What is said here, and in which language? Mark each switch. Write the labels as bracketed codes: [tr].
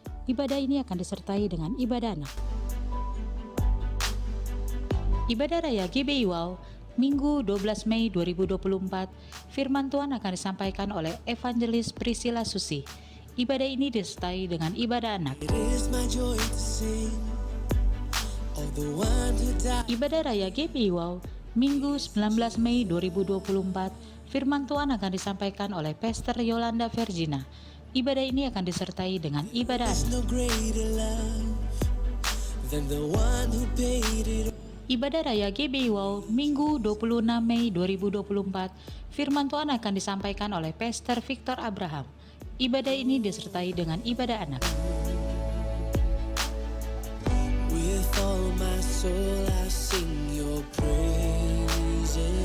[id] Ibadah ini akan disertai dengan ibadah anak. Ibadah Raya GBI Wow Minggu 12 Mei 2024, firman Tuhan akan disampaikan oleh Evangelis Priscilla Susi. Ibadah ini disertai dengan ibadah anak. [en] It is my joy to sing of the one who died. [id] Ibadah Raya GBI Wow Minggu 19 Mei 2024, firman Tuhan akan disampaikan oleh Pastor Yolanda Vergina. Ibadah ini akan disertai dengan ibadah [en] There's [id] anak. [en] no greater love than the one who paid it. [id] Ibadah Raya GBI Wow Minggu 26 Mei 2024, firman Tuhan akan disampaikan oleh Pastor Victor Abraham. Ibadah ini disertai dengan ibadah anak. [en] With all my soul I sing your praises.